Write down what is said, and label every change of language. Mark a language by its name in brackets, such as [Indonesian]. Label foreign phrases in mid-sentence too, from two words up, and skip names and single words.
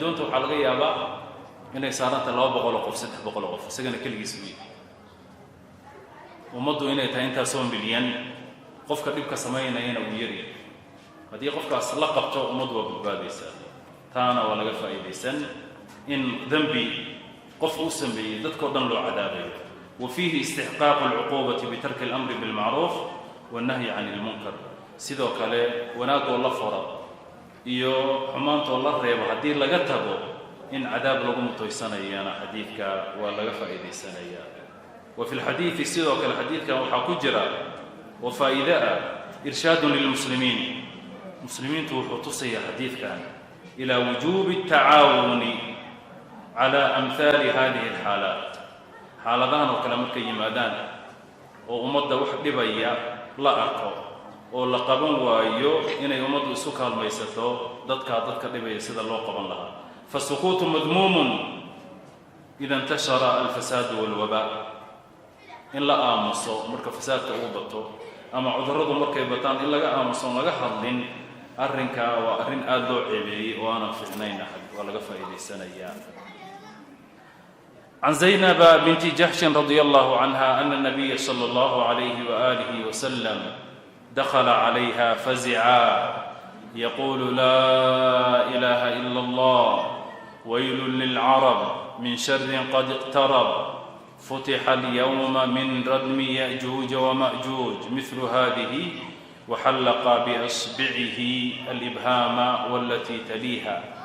[Somali] doonta waxaa laga yaabaa inay saaranta 200 qof 300 qof isagana keligiis u yahay. ummaddu inay tahay intaasoo milyan qofka dhibka samaynayana uu yaryahay. haddii qofkaas la qabto ummaddu waa badbaadaysaa. taana waa laga faa'iidaysan in dembi qof uu sameeyey dadkoo dhan loo cadaabayo. [Arabic] وفيه استحقاق العقوبة بترك الأمر بالمعروف والنهي عن المنكر. [Somali] sidoo kale wanaagoo la faro iyo xumaantoo la reebo haddii laga tago in cadaab lagu mutaysanayana xadiidka waa laga faa'iidaysanaya. [Arabic] وفي الحديث [Somali] sidoo kale xadiidkan waxaa ku jira oo faa'iido ah [Arabic] إرشاد للمسلمين. [Somali] muslimiintu wuxuu tusaya xadiidkan [Arabic] إلى وجوب التعاون على أمثال هذه الحالات. [Somali] xaaladahan oo kale markay yimaadaan oo ummadda wax dhibaya la arko oo la qaban waayo inay ummaddu isu kaalmaysato dadka dhibaya sida loo qaban lahaa. [Arabic] فالسكوت مذموم إذا انتشر الفساد والوباء. [Somali] in la aamuso marka fasaadka uu bato ama cudurradu markay bataan in laga aamuso laga hadlin arrinka waa arrin aad loo ceebeeyey oo aanan fiicnayn ahad waa laga faa'iidaysanayaa. [Arabic] عن زينب بنت جحش رضي الله عنها أن النبي صلى الله عليه وآله وسلم دخل عليها فزعا يقول لا إله إلا الله ويل للعرب من شر قد اقترب فتح اليوم من ردم يأجوج ومأجوج مثل هذه وحلق بإصبعه الإبهام والتي تليها.